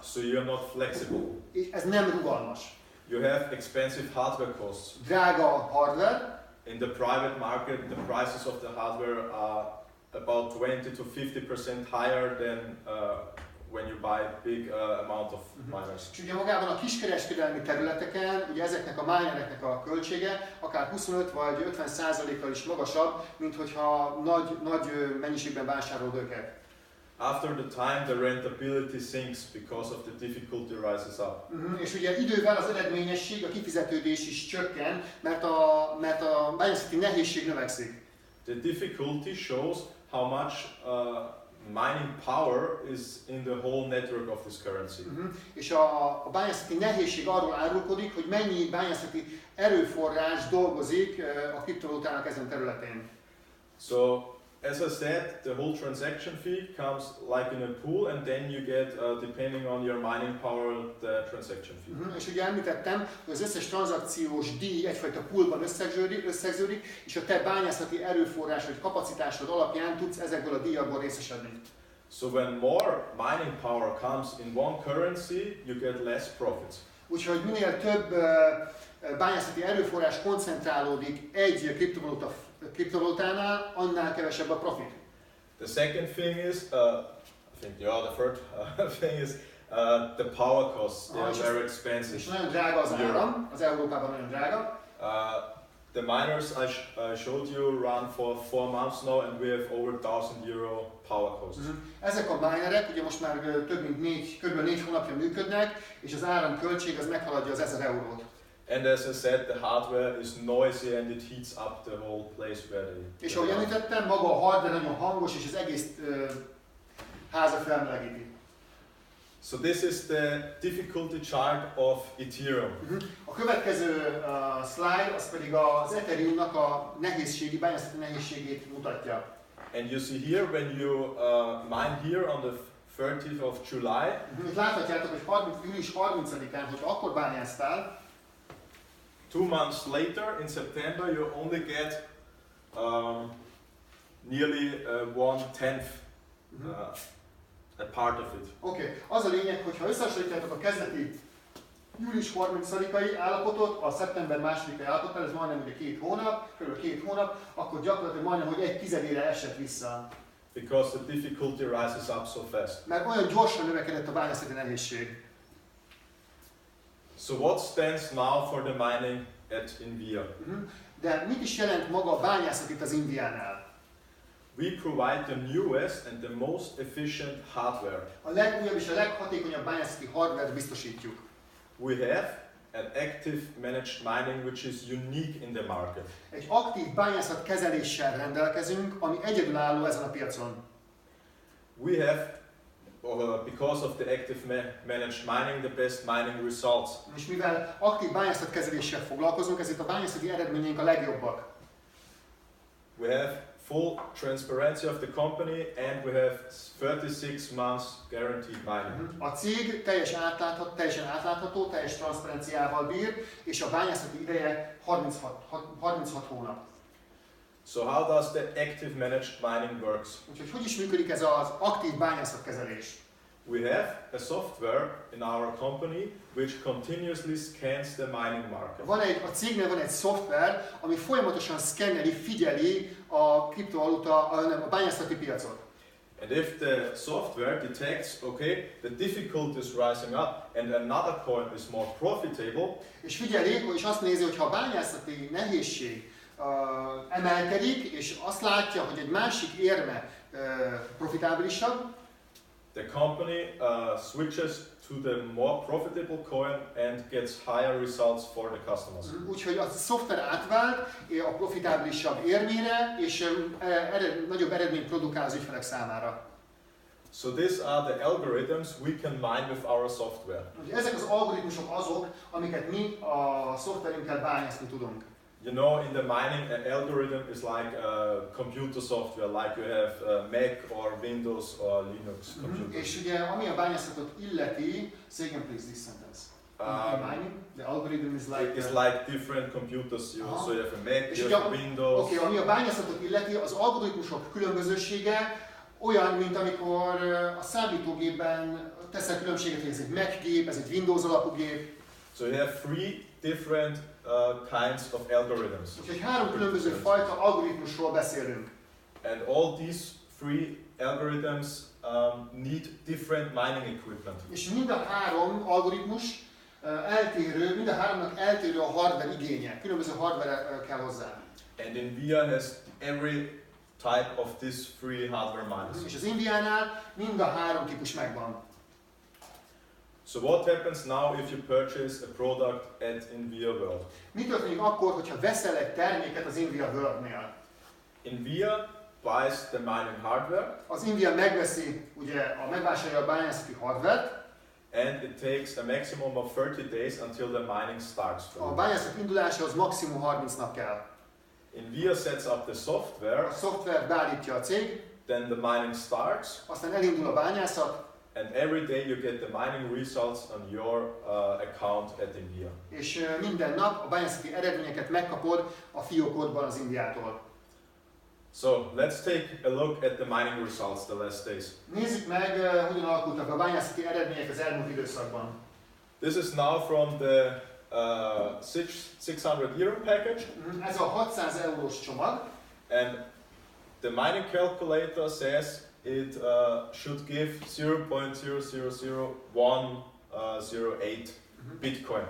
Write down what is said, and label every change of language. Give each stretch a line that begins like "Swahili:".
English: So you're not flexible.
Hungarian: És ez nem rugalmas.
English: You have expensive hardware costs.
Hungarian: Drága a hardware.
English: In the private market, the prices of the hardware are about 20 to 50% higher than when you buy big amount of miners.
Hungarian: És ugye magában a kiskereskedelmi területeken, ugye ezeknek a minereknek a költsége akár 25 vagy 50%-kal is magasabb, mint hogyha nagy mennyiségben vásárolod őket.
English: After the time, the rentability sinks because of the difficulty rises up.
Hungarian: És ugye idővel az eredményesség, a kifizetődés is csökken, mert a bányászati nehézség növekszik.
English: The difficulty shows how much mining power is in the whole network of this currency.
Hungarian: És a bányászati nehézség arról árulkodik, hogy mennyi bányászati erőforrás dolgozik a kriptovalutának ezen a területén.
English: So, as I said, the whole transaction fee comes like in a pool, and then you get, depending on your mining power, the transaction fee.
Hungarian: És ugye említettem, hogy az összes tranzakciós díj egyfajta poolban összegződik, és a te bányászati erőforrás vagy kapacitásod alapján tudsz ezekből a díjakból részesedni.
English: So when more mining power comes in one currency, you get less profits.
Hungarian: Úgyhogy minél több bányászati erőforrás koncentrálódik egy kriptovalutánál, annál kevesebb a profit.
English: The second thing is, I think the third thing is the power costs. They are very expensive.
Hungarian: És nagyon drága az áram, az Európában nagyon drága.
English: The miners I showed you run for 4 months now, and we have over €1,000 power costs.
Hungarian: Ezek a minerek ugye most már kb. 4 hónapja működnek, és az áramköltség az meghaladja az 1000 eurót.
English: And as I said, the hardware is noisy and it heats up the whole place where they.
Hungarian: És ahogy említettem, maga a hardware nagyon hangos, és az egész házat felmelegíti.
English: So this is the difficulty chart of Ethereum.
Hungarian: A következő slide az pedig az Ethereumnak a bányászati nehézségét mutatja.
English: And you see here when you mine here on the 30th of July.
Hungarian: Itt láthatjátok, hogy július 30-án, hogy akkor bányáztál,
English: 2 months later, in September, you only get nearly 1/10 a part of it.
Hungarian: Oké. Az a lényeg, hogy ha összehasonlítjátok a kezdeti július 30-ai állapotot a szeptember 2-ai állapottal, ez majdnem ugye 2 hónap, kb. 2 hónap, akkor gyakorlatilag majdnem, hogy 1/10-ére esett vissza.
English: Because the difficulty rises up so fast.
Hungarian: Mert olyan gyorsan növekedett a bányászati nehézség.
English: So what stands now for the mining at INVIA?
Hungarian: De mit is jelent maga a bányászat itt az Inviánál?
English: We provide the newest and the most efficient hardware.
Hungarian: A legújabb és a leghatékonyabb bányászati hardware biztosítjuk.
English: We have an active managed mining which is unique in the market.
Hungarian: Egy aktív bányászat kezeléssel rendelkezünk, ami egyedülálló ezen a piacon.
English: We have, because of the active managed mining, the best mining results.
Hungarian: És mivel aktív bányászat kezeléssel foglalkozunk, ezért a bányászati eredményeink a legjobbak.
English: We have full transparency of the company and we have 36 months guaranteed mining.
Hungarian: A cég teljesen átlátható, teljes transzparenciával bír, és a bányászati ideje 36 hónap.
English: So how does the active managed mining works?
Hungarian: Úgyhogy hogy is működik ez az aktív bányászatkezelés?
English: We have a software in our company which continuously scans the mining market.
Hungarian: A cégnél van egy szoftver, ami folyamatosan szkenneli, figyeli a kriptovaluta, a bányászati piacot.
English: And if the software detects, okay, the difficulty is rising up and another coin is more profitable,
Hungarian: és figyeli, és azt nézi, hogy ha a bányászati nehézség emelkedik, és azt látja, hogy egy másik érme profitábilisabb,
English: the company switches to the more profitable coin and gets higher results for the customers.
Hungarian: Úgyhogy a szoftver átvált a profitábilisabb érmére, és nagyobb eredményt produkál az ügyfelek számára.
English: So these are the algorithms we can mine with our software.
Hungarian: Ezek az algoritmusok azok, amiket mi a szoftverünkkel bányászni tudunk.
English: You know, in the mining, an algorithm is like a computer software, like you have Mac or Windows or Linux computers.
Hungarian: És ugye, ami a bányászatot illeti,
English: say again please this sentence. In mining, the algorithm is like... It's like different computers, so you have a Mac, you have Windows.
Hungarian: Oké, ami a bányászatot illeti, az algoritmusok különbözősége olyan, mint amikor a számítógépben teszel különbséget, hogy ez egy Mac gép, ez egy Windows alapú gép.
English: So you have three different kinds of algorithms.
Hungarian: Úgyhogy három különböző fajta algoritmusról beszélünk.
English: And all these three algorithms need different mining equipment.
Hungarian: És mind a három algoritmus eltérő, mind a háromnak eltérő a hardware igénye. Különböző hardware kell hozzá.
English: And INVIA has every type of these three hardware miners.
Hungarian: És az INVIA-nál mind a három típus megvan.
English: So what happens now if you purchase a product at INVIA WORLD?
Hungarian: Mi történik akkor, hogyha veszel egy terméket az INVIA WORLD-nél?
English: INVIA buys the mining hardware.
Hungarian: Az INVIA megveszi, ugye, megvásárolja a bányászati hardware-t.
English: And it takes a maximum of 30 days until the mining starts.
Hungarian: A bányászat indulásához maximum 30 nap kell.
English: INVIA sets up the software.
Hungarian: A szoftvert beállítja a cég.
English: Then the mining starts.
Hungarian: Aztán elindul a bányászat.
English: And every day you get the mining results on your account at INVIA.
Hungarian: És minden nap a bányászati eredményeket megkapod a fiókodban az INVIA-tól.
English: So let's take a look at the mining results the last days.
Hungarian: Nézzük meg, hogyan alakultak a bányászati eredmények az elmúlt időszakban.
English: This is now from the 600 euro package.
Hungarian: Ez a 600 eurós csomag.
English: And the mining calculator says it should give 0.0000108 Bitcoin.